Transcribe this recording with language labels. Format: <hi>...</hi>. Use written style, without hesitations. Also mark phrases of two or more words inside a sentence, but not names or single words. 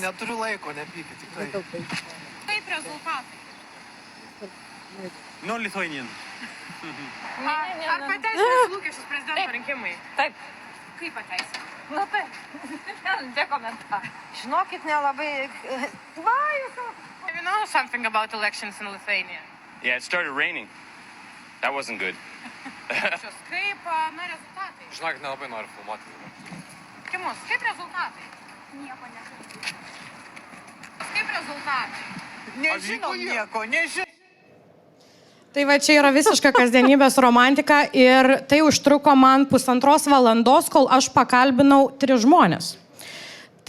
<lt>Neturiu laiko, nepykit, tikrai. Kaip rezultatai? 0 Lithuanian. Ar pateisinęs lūkesčius prezidento rinkimai? Taip. Kaip pateisinęs? Taip. Be komentarų. Žinokit, nelabai...</lt> <en>You know something about elections in Lithuania? Yeah, it started raining. That wasn't good.</en> <lt>Kaip, rezultatai? Žinokit, nelabai noriu filmuoti. Kimus, kaip rezultatai? Nieko nežinau. Kaip rezultatai? Nežinau nieko, nežinau. Tai va čia yra visiška kasdienybės romantika ir tai užtruko man 1,5 valandos, kol aš pakalbinau 3 žmonės.</lt>